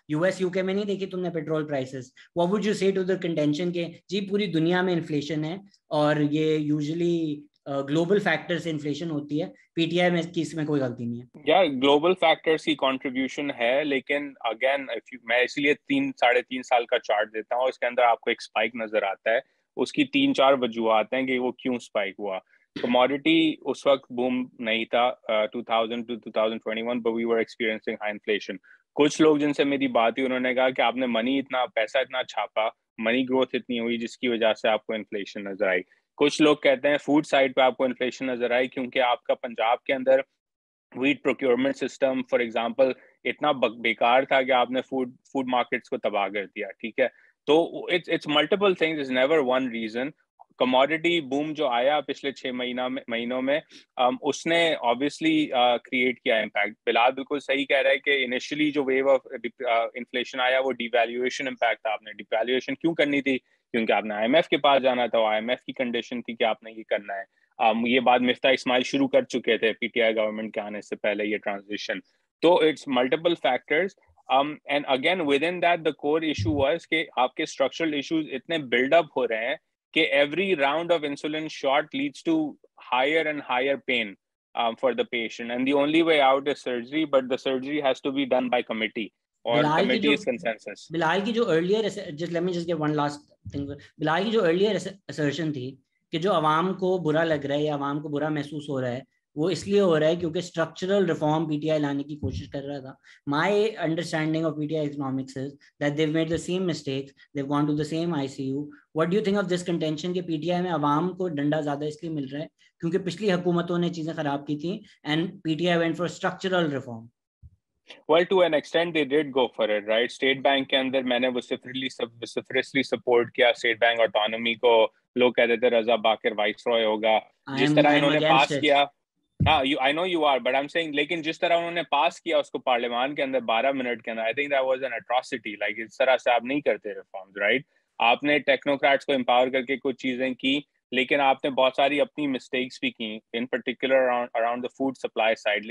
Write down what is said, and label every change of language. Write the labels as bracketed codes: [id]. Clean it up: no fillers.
[ur] US UK میں نہیں دیکھی تم نے petrol prices, [en] what would you say to the contention [ur] کہ جی پوری دنیا میں انفلیشن ہے اور یہ یوزلی گلوبل فیکٹر سے انفلیشن ہوتی ہے, PTI میں اس میں کوئی غلطی نہیں ہے. یا گلوبل فیکٹرز کی کنٹریبیوشن ہے, لیکن اگین میں اس لیے 3-3.5 سال کا چارٹ دیتا ہوں, اس کے اندر آپ کو ایک اسپائک نظر آتا ہے. اس کی 3-4 وجوہات ہیں کہ وہ کیوں اسپائک ہوا. [en] commodity [ur] اس وقت [en] boom [ur] نہیں تھا [en] 2000 to 2021, but we were experiencing high inflation. [ur] کچھ لوگ جن سے میری بات ہوئی انہوں نے کہا کہ آپ نے پیسہ اتنا چھاپا, منی گروتھ اتنی ہوئی جس کی وجہ سے آپ کو انفلیشن نظر آئی. کچھ لوگ کہتے ہیں فوڈ سائڈ پہ آپ کو انفلیشن نظر آئی کیونکہ آپ کا پنجاب کے اندر wait procurement system for example اتنا بیکار تھا کہ آپ نے فوڈ مارکیٹس کو تباہ کر دیا. ٹھیک ہے, تو [en] It's multiple things, is never one reason. [ur] Commodity boom جو آیا پچھلے 6 مہینوں میں اس نے obviously کریٹ کیا امپیکٹ. بلال بالکل صحیح کہہ رہا ہے کہ انیشلی جو ویو آف انفلیشن آیا وہ ڈی ویلیویشن امپیکٹ تھا. آپ نے ڈی ویلیویشن کیوں کرنی تھی؟ کیونکہ آپ نے IMF کے پاس جانا تھا, IMF کی کنڈیشن تھی کہ آپ نے یہ کرنا ہے. یہ بات مفتاح اسماعیل شروع کر چکے تھے PTI گورنمنٹ کے آنے سے پہلے یہ ٹرانزیشن. [en] تو it's multiple factors. And again within that the core issue was [ur] کہ آپ کے اسٹرکچرل ایشوز اتنے بلڈ اپ ہو رہے ہیں کہ [en] every round of insulin shot leads to higher and higher pain for the patient, and the only way out is surgery, but the surgery has to be done by committee or committee's consensus. [ur] بلال کی جو [en] earlier let me just get one last thing. [ur] بلال کی جو earlier assertion تھی کہ جو عوام کو برا لگ رہا ہے یا عوام کو برا محسوس ہو رہا ہے وہ اس لیے ہو رہا ہے کیونکہ اسٹرکچرل ریفارم PTI لانے کی کوشش کر رہا تھا. [en] My understanding of PTI economics is that they've made the same mistakes, they've gone to the same ICU. What do you think of this contention [ur] کہ PTI میں عوام کو ڈنڈا زیادہ اس لیے مل رہا ہے کیونکہ پچھلی حکومتوں نے چیزیں خراب کی تھیں [en] and PTI went for structural reform? Well, to an extent they did go for it, right? State Bank [ur] کے اندر میں نے [en] vociferously support کیا State Bank autonomy کو. [ur] لوگ کہتے تھے رضا باقر وائس رائے ہوگا, جس طرح انہوں نے پاس کیا. ہاں, [en] I know you are, but I'm saying [ur] لیکن جس طرح انہوں نے پاس کیا اس کو پارلیمان کے اندر 12 منٹ کے اندر, [en] I think that was an atrocity. [ur] Like اس طرح سے آپ نہیں کرتے ریفارمز, رائٹ؟ آپ نے ٹیکنوکریٹس کو امپاور کر کے کچھ چیزیں کی, لیکن آپ نے بہت ساری اپنی مسٹیکس بھی کی, in particular around the food supply side.